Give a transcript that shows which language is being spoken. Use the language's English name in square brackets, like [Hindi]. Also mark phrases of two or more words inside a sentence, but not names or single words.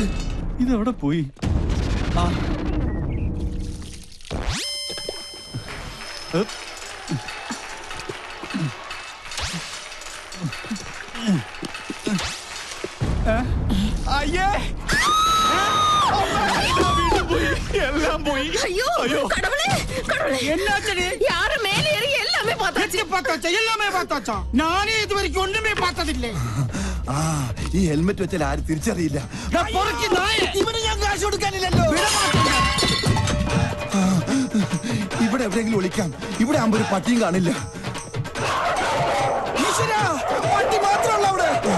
[Malayalam] ഇതെവിടെ പോയി? ആ അയ്യേ, എല്ലാം പോയി. [Tamil] ஐயோ கடவுளே கடவுளே என்னாச்சு? யாரு மேல ஏறி எல்லாமே பார்த்தாச்சு. எல்லாமே பார்த்தாச்சா? நானே இது வரைக்கும் ஒண்ணுமே பார்த்ததில்லை. [Malayalam] ആ, ഈ ഹെൽമെറ്റ് വെച്ചാൽ ആരും തിരിച്ചറിയില്ല. ഇവന് ഞാൻ കാശ് കൊടുക്കാനില്ലല്ലോ. ഇവിടെ എവിടെയെങ്കിലും ഒളിക്കാം. ഇവിടെ ആകുമ്പോ ഒരു പട്ടിയും കാണില്ല. ഈശ്വരാ, പട്ടി മാത്രമല്ല അവിടെ.